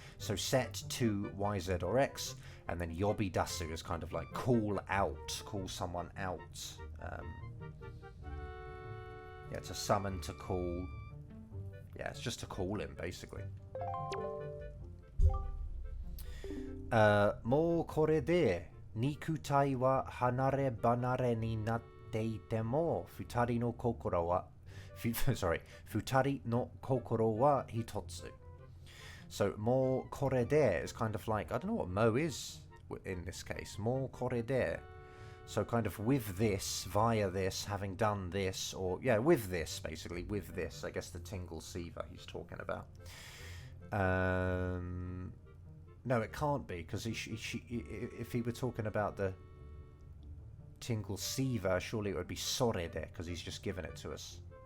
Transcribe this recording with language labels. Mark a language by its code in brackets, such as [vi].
[en] So set to YZ or X, and then yobidasu is kind of like call out, call someone out. To summon, to call. Yeah, it's just to call him, basically. [ja] もうこれで肉体は離れ離れになっていても二人の心は一つ. [en] So [ja] もうこれで [en] is kind of like, I don't know what mo is in this case. もうこれで. So kind of with this, via this, having done this, or yeah, with this, basically, with this, I guess the tingle Siva he's talking about. No, it can't be, because if he were talking about the tingle Siva, surely it would be sorede, because he's just given it to us.